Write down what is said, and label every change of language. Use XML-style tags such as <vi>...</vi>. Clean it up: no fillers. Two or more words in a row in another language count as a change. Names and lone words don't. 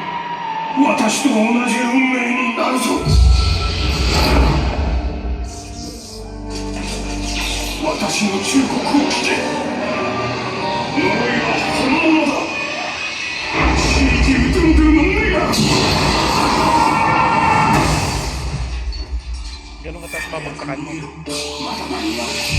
<ja>私と同じ運命になるぞ。私の忠告を聞け。呪いは本物だ。シリキルトゥートゥーの目が。</ja> <tl>Gano'n kataas pabagsakan mo?</tl> <ja>まだ間に合う。</ja>